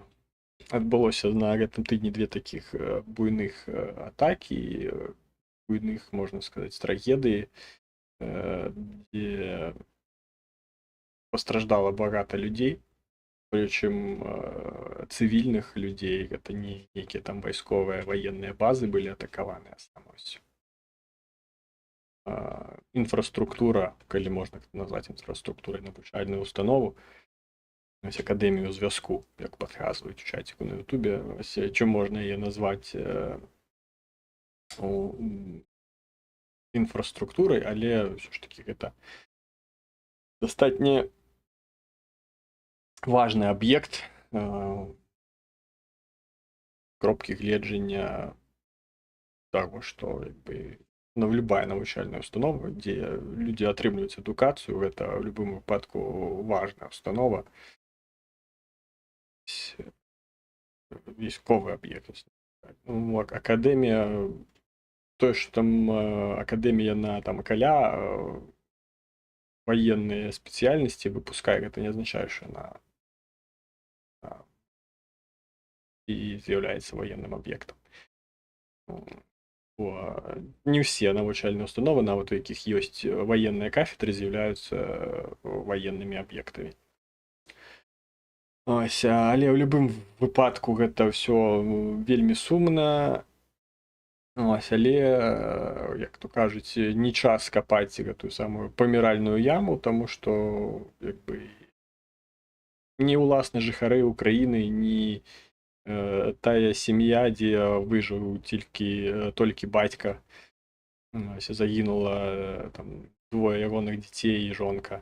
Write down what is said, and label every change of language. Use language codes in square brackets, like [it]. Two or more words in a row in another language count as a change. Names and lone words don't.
[be] Адбылося на гэтым тыдні две такіх буйных атакі, буйных, можна сказаць, трагедыі, дзе пастраждала багата людзей, прычым цывільных людзей, гэта не нейкія там вайсковыя ваенныя базы былі атакаваныя самосць. Інфраструктура, калі можна назваць інфраструктурай навучальную установу, ось акадэмію зв'язку, як падказваюць у чаціку на Ютубе, ось чым можна яе назваць інфраструктурай, але ўсё ж такі гэта дастатне важны аб'ект кропкі гледжання таго, што любая навучальная установа, дзе людзі атрымліваюць адукацыю, гэта ў любым выпадку важная установа, [uk] військовий об'єкт. Академія, то, що там академія на там каля воєнні спеціальності випускає, гэта не означає, що вона і з'являється воєнним об'єктом. Не все навчальні установи, навіть у яких є воєнні кафедри, з'являються воєнними об'єктами. [be] Ось, але ў любым выпадку гэта ўсё вельмі сумна. Ось, але, як то кажуць, не час капаць гэтую самую паміральную яму, таму што ні ўласна жыхары Украіны, ні тая сям'я, дзе выжыў толькі бацька, загінула там двое ягоных дзяцей і жонка.